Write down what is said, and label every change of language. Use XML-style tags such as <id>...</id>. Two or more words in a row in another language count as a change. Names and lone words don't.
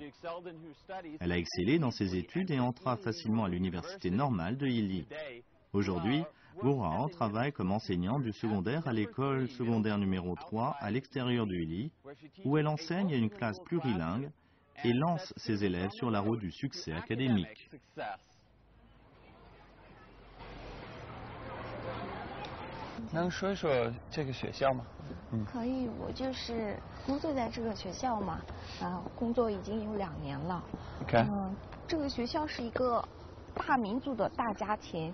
<fr>Elle a excellé dans ses études et entra facilement à l'université normale de Ili. Aujourd'hui, Gouar travaille comme enseignante du secondaire à l'école secondaire numéro 3 à l'extérieur de Ili, où elle enseigne à une classe plurilingue et lance ses élèves sur la route du succès académique.</fr> <zh>能说一说这个学校吗？可以，我就是工作在这个学校嘛，工作已经有2年了。 OK。这个学校是一个大民族的大家庭。</zh>